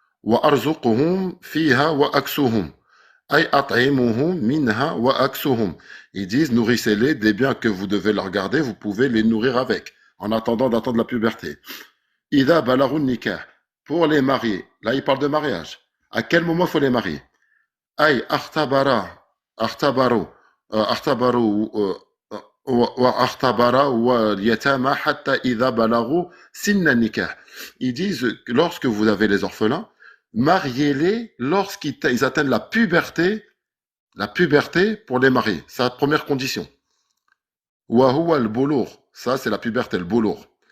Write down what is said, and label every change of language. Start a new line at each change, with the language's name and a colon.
Arabic: Wa arzuquhum fiha wa aksuhum. Ay at'imuhum minha wa aksuhum.
French: Ils disent, nourrissez-les des biens que vous devez leur garder, vous pouvez les nourrir avec, en attendant d'attendre la puberté.
Arabic: Ida balarun nikah.
French: Pour les marier. Là, il parle de mariage. À quel moment il faut les marier?
Arabic: Ay akhtabaru, واختبر واليتامى حتى إذا بلغوا سن النكاح.
French: Ils disent que lorsque vous avez les orphelins, mariez-les lorsqu'ils atteignent la puberté pour les marier. C'est la première condition.
Arabic: وهو البلوغ,
French: ça c'est la puberté, le بلوغ.